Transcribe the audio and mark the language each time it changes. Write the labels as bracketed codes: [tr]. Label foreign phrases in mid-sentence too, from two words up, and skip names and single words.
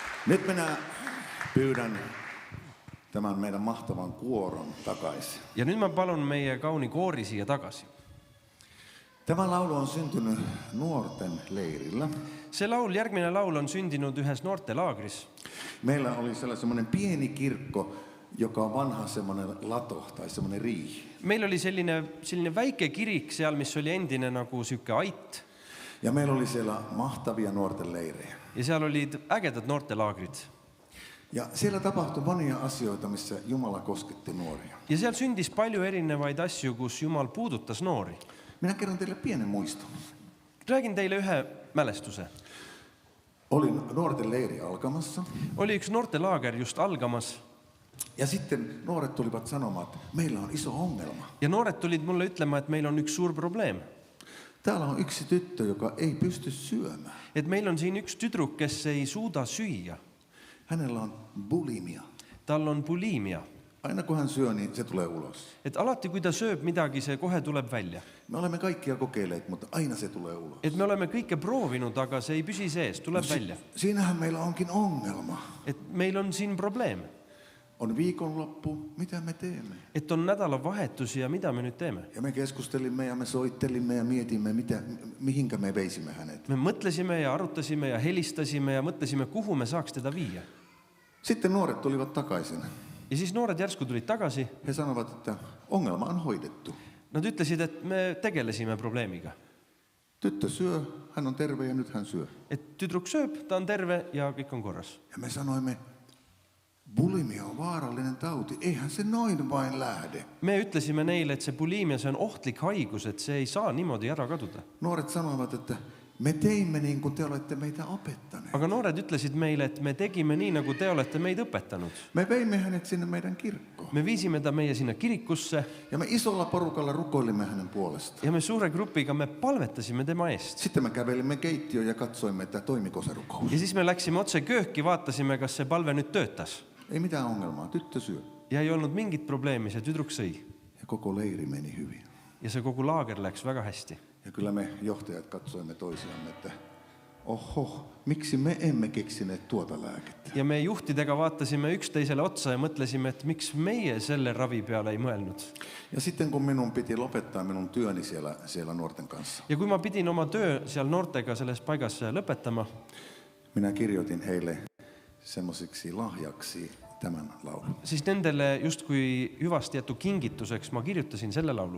[fi] Nyt minä pyydän tämän meidän mahtavan kuoron takaisin. [et] Ja nüüd ma palun meie kauni koori siia tagasi. [fi] Tämä laulu on syntynyt nuorten leirillä. [et] See laul, järgmine laul on sündinud ühes noortelaagris. [fi] Meillä oli siellä semmoinen pieni kirkko, joka on vanha semmoinen lato tai semmoinen riihi. [et] Meil oli selline väike kirik seal, mis oli endine nagu syke ait. [fi] Ja meillä oli siellä mahtavia nuorten leirejä. [et] Ja seal olid ägedad noortelaagrid. [fi] Ja siellä tapahtui monia asioita, missä Jumala kosketti nuoria. [et] Ja seal sündis palju erinevaid asju, kus Jumal puudutas noori. [fi] Minä kerron teille pienen muiston. [et] Räägin teile ühe mälestuse. [fi] Olin nuorten leiri alkamassa. [et] Oli üks noortelaager just algamas. [fi] Ja sitten nuoret tulivat sanomaan, että meillä on iso ongelma. [et] Ja noored tulid mulle ütlema, et meil on üks suur probleem. [fi] Täällä on yksi tyttö, joka ei pysty syömään. [et] Et meil on siin üks tüdruk, kes ei suuda süüa. [fi] Hänellä on bulimia. [et] Tal on bulimia. [fi] Aina kun hän syö, niin se tulee ulos. [et] Et alati, kui ta sööb midagi, see kohe tuleb välja. [fi] Me olemme kaikkia kokeilleet, mutta aina se tulee ulos. [et] Et me oleme kõike proovinud, aga see ei püsi sees, tuleb välja. [fi] Siinähän meillä onkin ongelma. [et] Et meil on siin probleem. [fi] On viikonloppu, mitä me teemme? [et] Et on nädalavahetus ja mida me nüüd teeme? [fi] Ja me keskustelimme ja me soittelimme ja mietimme, mihinkä me veisimme hänet. [et] Me mõtlesime ja arutasime ja helistasime ja mõtlesime, kuhu me saaks teda viia. [fi] Sitten nuoret tulivat takaisin. [et] Ja siis noored järsku tulid tagasi. [fi] He sanovat, että ongelma on hoidettu. [et] Nad ütlesid, et me tegelesime probleemiga. [fi] Tyttö syö, hän on terve ja nyt hän syö. [et] Et tüdruk sööb, ta on terve ja kõik on korras. [fi] Ja me sanoimme, bulimia on vaarallinen tauti, eihän se noin vain lähde. [et] Me ütlesime neile, et see bulimia, see on ohtlik haigus, et see ei saa niimoodi ära kaduda. [fi] Nuoret sanoivat, että me teimme niin kuin te olette meitä opettaneet. [et] Aga noored ütlesid meile, et me tegime nii, nagu te olete meid õpetanud. [fi] Me veimme hänet sinne meidän kirkkoon. [et] Me viisime ta meie sinna kirikusse. [fi] Ja me isolla porukalla rukoilimme hänen puolesta. [et] Ja me suure grupiga me palvetasime tema eest. [fi] Sitten me kävelimme keittiöön ja katsoimme, että toimiko se rukous. [et] Ja siis me läksime otse kööki, vaatasime, kas see palve nüüd töötas. [fi] Ei mitään ongelmaa, tyttö syö. [et] Ja ei olnud mingit probleemi, see tüdruk sõi. [fi] Ja koko leiri meni hyvin. [et] Ja see kogu laager läks väga hästi. [fi] Ja kyllä me johtajat katsoimme toisiamme, että oho, miksi me emme keksineet tuota lääkettä? [et] Ja me juhtidega vaatasime üksteisele otsa ja mõtlesime, et miks meie selle ravi peale ei mõelnud. [fi] Ja sitten kun minun piti lopettaa minun työni siellä nuorten kanssa. [et] Ja kui ma pidin oma töö seal noortega selles paigas lõpetama, [fi] minä kirjoitin heille semmosiksi lahjaksi tämän laulun. [et] Siis nendele justkui hüvasti jätu kingituseks ma kirjutasin selle laulu.